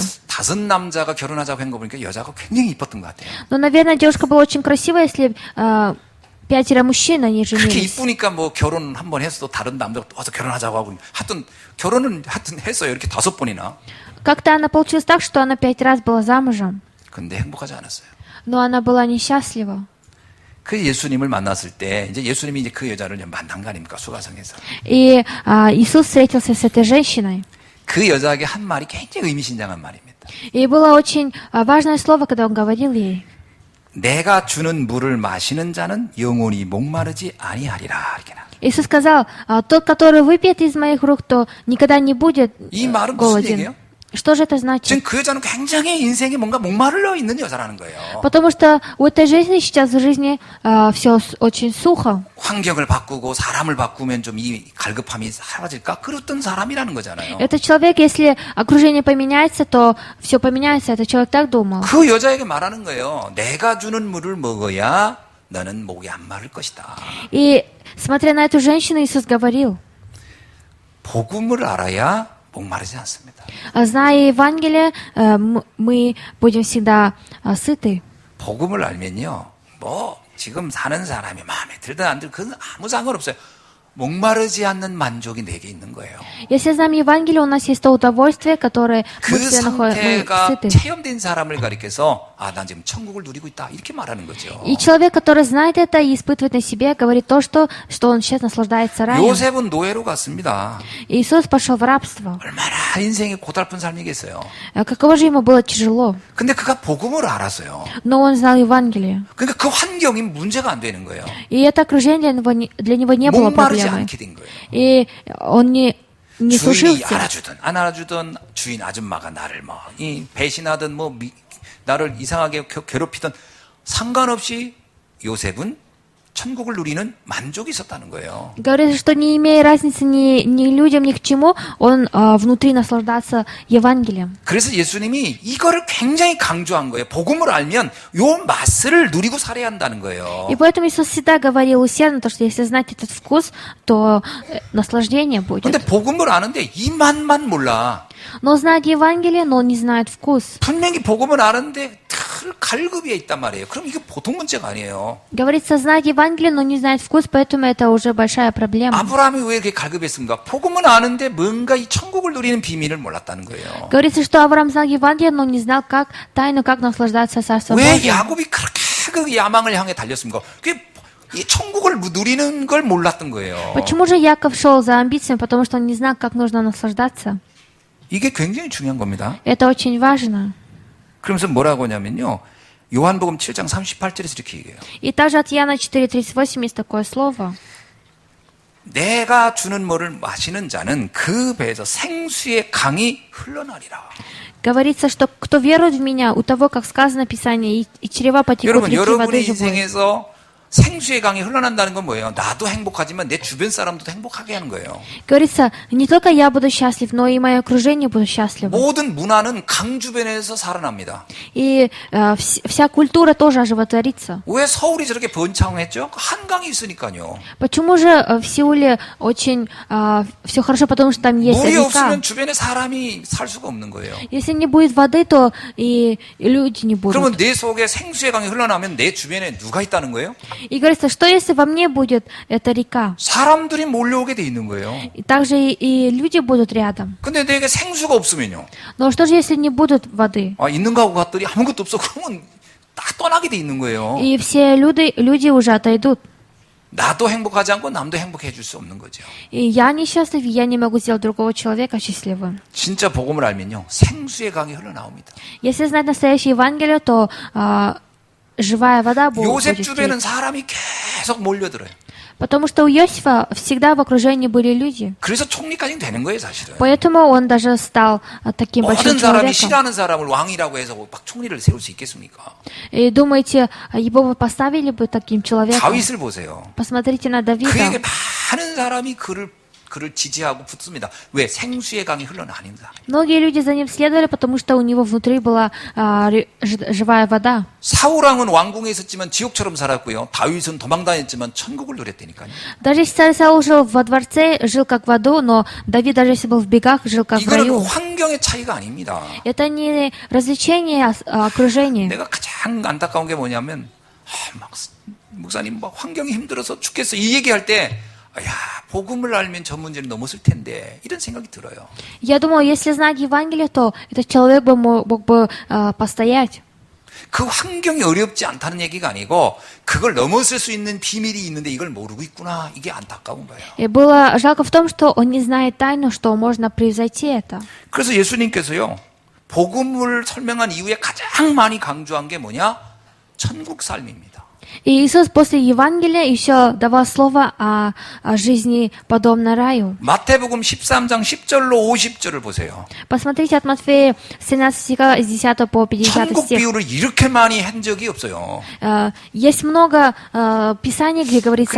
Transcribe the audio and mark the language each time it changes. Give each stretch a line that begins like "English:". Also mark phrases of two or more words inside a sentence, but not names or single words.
Korean: 5 남자가 결혼하자고 한 거 보니까 여자가 굉장히 이뻤던 것 같아요.
Russian: Но, наверное, девушка была очень красивая, если 5 мужчин, они
Korean: 그렇게
Russian: женились.
Korean: 이쁘니까 뭐 결혼 한 번 했어도 다른 남자가 또 와서 결혼하자고 하고 하여튼 결혼은 하여튼 했어요. 이렇게 5번이나.
Russian: Как-то она получилась так, что она 5 раз была замужем,
Korean: 근데 행복하지 않았어요.
Russian: но она была несчастлива.
Korean: 그 예수님을 만났을 때 이제 예수님이 이제 그 여자를 만난 거 아닙니까? 수가성에서.
Russian: И Иисус встретился с этой женщиной.
Korean: 그 여자에게 한 말이 굉장히 의미심장한 말입니다.
Russian: И было очень важное слово, когда он говорил ей.
Korean: 내가 주는 물을 마시는 자는 영원히 목마르지 아니하리라. 이렇게 나.
Russian: Иисус сказал, тот, который выпьет из моих рук, то никогда не будет
Korean: 이 말은 무슨
Russian: голоден.
Korean: 얘기예요?
Russian: Что же это значит?
Korean: 지금 그 여자는 굉장히 인생에 뭔가 목마르러 있는 여자라는 거예요.
Russian: Потому что у этой женщины сейчас в жизни все очень сухо.
Korean: 환경을 바꾸고 사람을 바꾸면 좀 이 갈급함이 사라질까? 그랬던 사람이라는 거잖아요.
Russian: Этот человек, если окружение поменяется, то все поменяется. Этот человек так думал.
Korean: 그 여자에게 말하는 거예요. 내가 주는 물을 먹어야 너는 목이 안 마를 것이다.
Russian: И смотря на эту женщину, Иисус говорил,
Korean: 복음을 알아야 목마르지 않습니다.
Russian: зная Евангелие, мы будем всегда сыты.
Korean: 복음을 알면요. 뭐 지금 사는 사람이 마음에 들든 안 들든 그건 아무 상관없어요. 목마르지 않는 만족이 내게 있는 거예요.
Russian: Если знаем Евангелие, у нас есть то удовольствие, которое
Korean: 그
Russian: мы все находим, мы
Korean: 상태가
Russian: сыты.
Korean: 체험된 사람을 가리켜서 난 지금 천국을 누리고 있다 이렇게 말하는 거죠.
Russian: И человек, который знает это и испытывает на себе, говорит то, что он сейчас наслаждается раем.
Korean: 요셉은 노예로 갔습니다.
Russian: Иисус пошел в рабство.
Korean: 얼마나 인생이 고달픈 삶이겠어요.
Russian: Каково же ему было тяжело.
Korean: 근데 그가 복음을 알았어요.
Russian: Но он знал Евангелие.
Korean: 그러니까 그 환경이 문제가 안 되는 거예요.
Russian: И это окружение для него не было
Korean: 목마르지
Russian: проблемой.
Korean: 않게 된 거예요.
Russian: И он не
Korean: 주인이
Russian: сушился.
Korean: 알아주든 안 알아주든 주인 아줌마가 나를 이 배신하든 나를 이상하게 괴롭히든 상관없이 요셉은 천국을 누리는 만족이 있었다는 거예요.
Russian: Говорится, что не имея разницы ни людям, ни к чему, он внутри наслаждался Евангелием.
Korean: 그래서 예수님이 이거를 굉장히 강조한 거예요. 복음을 알면 요 맛을 누리고 살아야 한다는 거예요.
Russian: И поэтому Иисус всегда говорил усердно, что если знать этот вкус, то наслаждение будет.
Korean: 근데 복음을 아는데 이 맛만 몰라.
Russian: Но знает Евангелие, но он не знает вкус.
Korean: 분명히 복음을 아는데 갈급이 있단 말이에요. 그럼 이게 보통 문제가 아니에요.
Russian: Говорится, знает Евангелие, но не знает вкус, поэтому это уже большая проблема.
Korean: 아브라함이 왜 이렇게 갈급했습니까? 복음은 아는데 뭔가 이 천국을 누리는 비밀을 몰랐다는 거예요.
Russian: Говорится, что Авраам знал Евангелие, но не знал тайну, как наслаждаться Царством
Korean: 왜
Russian: Божьим.
Korean: 야곱이 그렇게 그 야망을 향해 달렸습니까? 그게 이 천국을 누리는 걸 몰랐던 거예요.
Russian: Почему же Яков шел за амбициями? Потому что он не знал, как нужно наслаждаться.
Korean: 이게 굉장히 중요한 겁니다.
Russian: Это очень важно.
Korean: 그러면서 뭐라고 하냐면요. 요한복음 7장 38절에서 이렇게 얘기해요.
Russian: И также от Иоанна 4:38 есть такое слово.
Korean: 내가 주는 뭐를 마시는 자는 그 배에서 생수의 강이 흘러나리라.
Russian: Говорится, что кто верует в меня, у того, как сказано в Писании, и чрева потекут
Korean: 여러분,
Russian: реки воды
Korean: 여러분의
Russian: живой.
Korean: 인생에서 생수의 강이 흘러난다는 건 뭐예요? 나도 행복하지만 내 주변 사람도 행복하게 하는 거예요.
Russian: Говорится, не только я буду счастлив, но и мое окружение будет счастливо.
Korean: 모든 문화는 강 주변에서 살아납니다.
Russian: И вся культура тоже оживотворится.
Korean: 왜 서울이 저렇게 번창했죠? 한강이 있으니까요.
Russian: Почему же в Сеуле очень все хорошо? Потому что там есть
Korean: 물이
Russian: река.
Korean: 없으면 주변에 사람이 살 수가 없는 거예요.
Russian: Если не будет воды, то и люди не
Korean: 그러면
Russian: будут.
Korean: 내 속에 생수의 강이 흘러나면 내 주변에 누가 있다는 거예요?
Russian: И говорится, что если во мне будет эта река?
Korean: 사람들이 몰려오게 돼 있는 거예요.
Russian: И также и люди будут рядом.
Korean: 근데 내게 생수가 없으면요.
Russian: Но что же, если не будет воды?
Korean: 있는가 하고 갔더니 아무것도 없어. 그러면 다 떠나게 돼 있는 거예요.
Russian: И все люди уже отойдут.
Korean: 나도 행복하지 않고 남도 행복해 줄 수 없는 거죠.
Russian: И я несчастлив, и я не могу сделать другого человека счастливым.
Korean: 진짜 복음을 알면요. 생수의 강이 흘러나옵니다.
Russian: Если знать настоящее Евангелие, то живая вода будет
Korean: 요셉
Russian: течь.
Korean: 주변은 사람이 계속 몰려들어요.
Russian: Потому что у Иосифа всегда в окружении были люди.
Korean: 그래서 총리까지 되는 거예요, 사실은.
Russian: Поэтому он даже стал таким большим
Korean: 모든 사람이
Russian: человеком.
Korean: 싫어하는 사람을 왕이라고 해서 막 총리를 세울 수 있겠습니까?
Russian: И думаете, его бы поставили бы таким человеком?
Korean: 다윗을 보세요.
Russian: Посмотрите на
Korean: 그에게
Russian: Давида.
Korean: 많은 사람이 그를 지지하고 붙습니다. 왜? 생수의 강이 흘러나옵니다.
Russian: Многие люди за ним следовали, потому что у него внутри была живая вода.
Korean: 사울왕은 왕궁에 있었지만 지옥처럼 살았고요. 다윗은 도망다녔지만 천국을 누렸다니까요.
Russian: Даже если Саул жил во дворце, жил как в аду, но Давид, даже если был в бегах, жил как в
Korean: 이거는
Russian: раю.
Korean: 환경의 차이가 아닙니다.
Russian: Это не развлечение, а окружение.
Korean: 내가 가장 안타까운 게 뭐냐면 막 목사님 막 환경이 힘들어서 죽겠어 이 얘기할 때 야, 복음을 알면 저 문제를 넘었을 텐데 이런 생각이 들어요.
Russian: Я думаю, если знать Евангелие, то этот человек бы мог бы постоять.
Korean: 그 환경이 어렵지 않다는 얘기가 아니고 그걸 넘어설 수 있는 비밀이 있는데 이걸 모르고 있구나. 이게 안타까운 거예요.
Russian: И было жалко в том, что он не знает тайну, что можно превзойти это.
Korean: 그래서 예수님께서요. 복음을 설명한 이후에 가장 많이 강조한 게 뭐냐? 천국 삶입니다.
Russian: И Иисус после Евангелия еще давал слово о жизни подобной раю.
Korean: 마태복음 13장 10절로 50절을 보세요.
Russian: Посмотрите от Матфея 13 стиха с 10 по 50
Korean: 천국
Russian: стих.
Korean: 비유를 이렇게 많이 한 적이 없어요.
Russian: Есть много писаний, где говорится